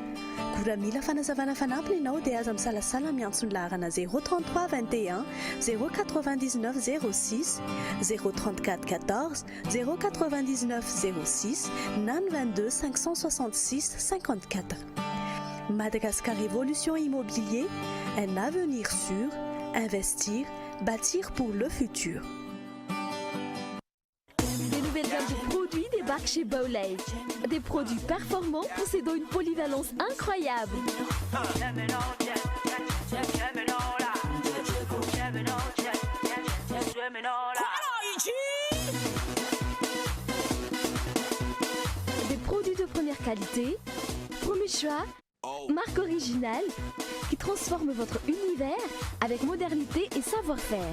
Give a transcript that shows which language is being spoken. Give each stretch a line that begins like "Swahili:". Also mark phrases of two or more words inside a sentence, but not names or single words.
Malagasy: Raha mila fanazavana fanampiny ianao dia aza misalasala miantsony laharana 033 21 099 06 034 14 099 06 na 22 566 54.
French: Madagascar Révolution Immobilier, un avenir sûr, investir, bâtir pour le futur. Des nouvelles gammes de produits débarquent chez Bowlay. Des produits performants possédant une polyvalence incroyable. Des produits de première qualité, premier choix, marque originale, qui transforme votre univers avec modernité et savoir-faire.